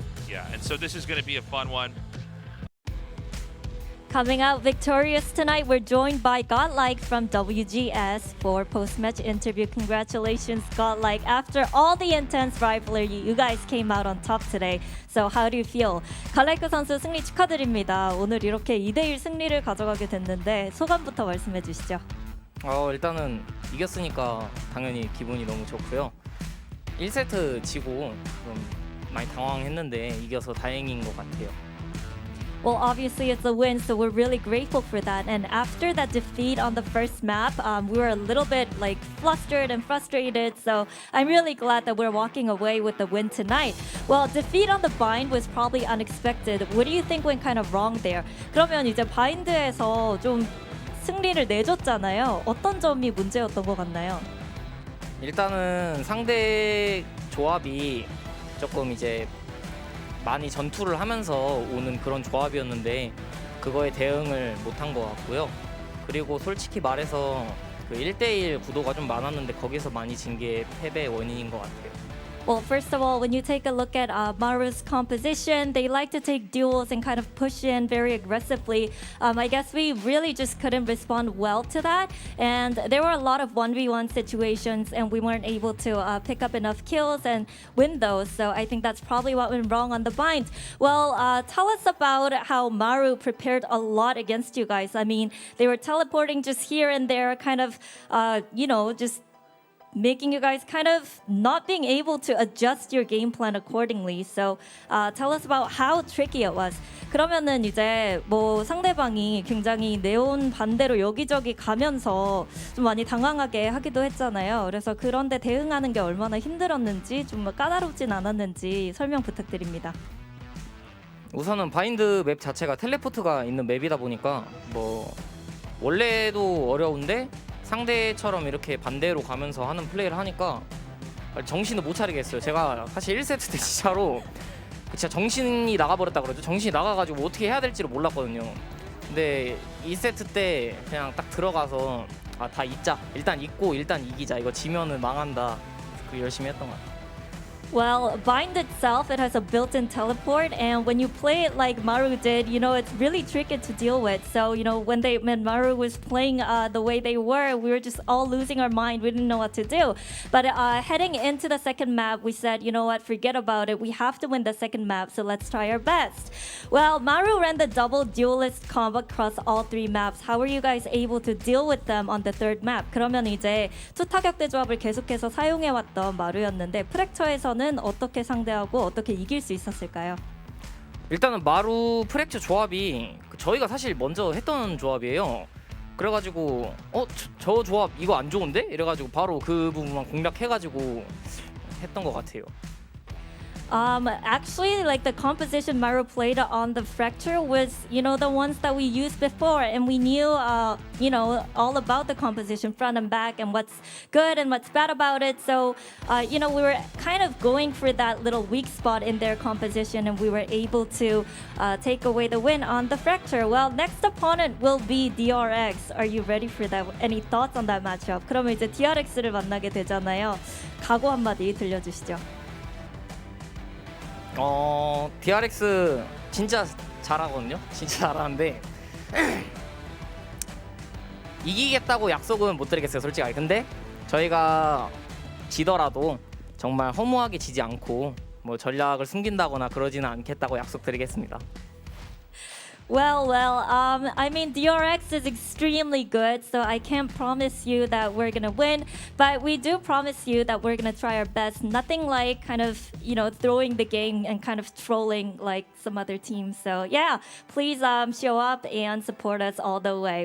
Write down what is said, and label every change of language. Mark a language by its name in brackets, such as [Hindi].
[English] Yeah, and so this is going to be a fun one. Coming out victorious tonight, we're joined by Godlike from WGS for post-match interview. Congratulations, Godlike. After all the intense rivalry, you guys came out on top today. So how do you feel? [Korean] 갈라이크 선수 승리 축하드립니다. 오늘 이렇게 2대1 승리를 가져가게 됐는데 소감부터 말씀해 주시죠. 일단은 이겼으니까 당연히 기분이 너무 좋고요. 1세트 지고 좀 많이 당황했는데 이겨서 다행인 것 같아요. [English] Well, obviously it's a win, so we're really grateful for that. And after that defeat on the first map, we were a little bit like flustered and frustrated. So I'm really glad that we're walking away with the win tonight. Well, defeat on the bind was probably unexpected. What do you think went kind of wrong there? [Korean] 그러면 이제 바인드에서 좀 승리를 내줬잖아요. 어떤 점이 문제였던 것 같나요? 일단은 상대 조합이 조금 이제 많이 전투를 하면서 오는 그런 조합이었는데 그거에 대응을 못한 것 같고요. 그리고 솔직히 말해서 그 1대1 구도가 좀 많았는데 거기서 많이 진 게 패배의 원인인 것 같아요. [English] Well, first of all, when you take a look at MARU's composition, they like to take duels and kind of push in very aggressively. I guess we really just couldn't respond well to that. And there were a lot of 1v1 situations, and we weren't able to pick up enough kills and win those. So I think that's probably what went wrong on the bind. Well, tell us about how MARU prepared a lot against you guys. I mean, they were teleporting just here and there, kind of, just making you guys kind of not being able to adjust your game plan accordingly. So tell us about how tricky it was. [Korean] 그러면은 이제 뭐 상대방이 굉장히 네온 반대로 여기저기 가면서 좀 많이 당황하게 하기도 했잖아요. 그래서 그런데 대응하는 게 얼마나 힘들었는지 좀 까다롭진 않았는지 설명 부탁드립니다. 우선은 바인드 맵 자체가 텔레포트가 있는 맵이다 보니까 뭐 원래도 어려운데 상대처럼 이렇게 반대로 가면서 하는 플레이를 하니까 정신을 못 차리겠어요. 제가 사실 1세트 때 진짜로 진짜 정신이 나가버렸다 그러죠. 정신이 나가가지고 어떻게 해야 될지를 몰랐거든요. 근데 2세트 때 그냥 딱 들어가서 다 잊자. 일단 잊고 일단 이기자. 이거 지면은 망한다. 그 열심히 했던 것 같아요. [English] Well, Bind itself, it has a built-in teleport, and when you play it like MARU did, it's really tricky to deal with. So, when MARU was playing the way they were, we were just all losing our mind. We didn't know what to do. But heading into the second map, we said, you know what, forget about it. We have to win the second map, so let's try our best. Well, MARU ran the double duelist combo across all three maps. How were you guys able to deal with them on the third map? [Korean] 그러면 이제 투타격대 조합을 계속해서 사용해왔던 마루였는데 프랙처에서는 어떻게 상대하고 어떻게 이길 수 있었을까요? 일단은 마루 프랙처 조합이 저희가 사실 먼저 했던 조합이에요. 그래가지고 저 조합 이거 안 좋은데? 이래가지고 바로 그 부분만 공략해가지고 했던 것 같아요. [English] Actually, like the composition MARU played on the Fracture was, the ones that we used before, and we knew, all about the composition front and back and what's good and what's bad about it. So, we were kind of going for that little weak spot in their composition, and we were able to take away the win on the Fracture. Well, next opponent will be DRX. Are you ready for that? Any thoughts on that matchup? [Korean] 그러면 이제 DRX를 만나게 되잖아요. 각오 한마디 들려주시죠. DRX 진짜 잘하거든요. 진짜 잘하는데 이기겠다고 약속은 못 드리겠어요, 솔직하게. 근데 저희가 지더라도 정말 허무하게 지지 않고 뭐 전략을 숨긴다거나 그러지는 않겠다고 약속드리겠습니다. [English] Well, I mean, DRX is extremely good, so I can't promise you that we're gonna win, but we do promise you that we're gonna try our best. Nothing like kind of, throwing the game and kind of trolling like some other teams. So yeah, please show up and support us all the way.